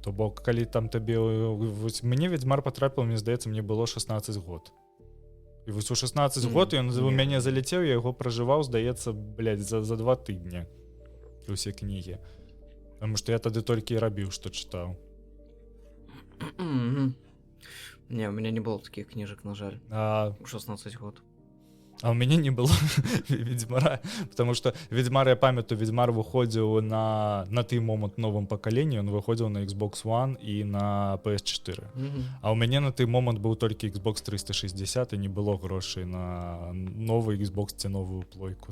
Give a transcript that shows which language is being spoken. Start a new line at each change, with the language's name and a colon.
Belarusian: То бок калі там табе мне Ведзьмар патрапіў, мне здаецца, мне было 16 год. І вось у 16 год ён у мяне заляцеў, я яго пражываў, здаецца, за 2 тыдні усе кнігі. Таму што я тады толькі і рабіў, што чытаў.
Russian: Не, у меня не было таких книжек,
Belarusian: на жаль. 16 год. А у мяне не было Ведзьмара,
Russian: потому что
Belarusian: Ведзьмар, я памятаю, Ведзьмар выходзіў на той момант новым пакаленні, ён выходзіў на Xbox One і на PS4. А у мяне на той момант быў толькі Xbox 360 і не было грошай на новы Xbox ці новую плойку.